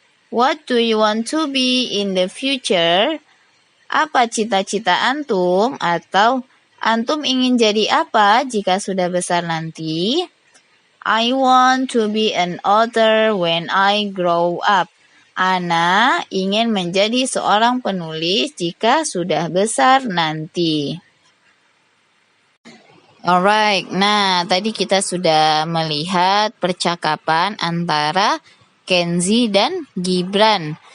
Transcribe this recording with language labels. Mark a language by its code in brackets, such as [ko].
[en] What do you want to be in the future? [id] Apa cita-cita antum atau antum ingin jadi apa jika sudah besar nanti? [en] I want to be an author when I grow up. [id] Ana ingin menjadi seorang penulis jika sudah besar nanti. Alright, nah tadi kita sudah melihat percakapan antara Kenzi dan Gibran.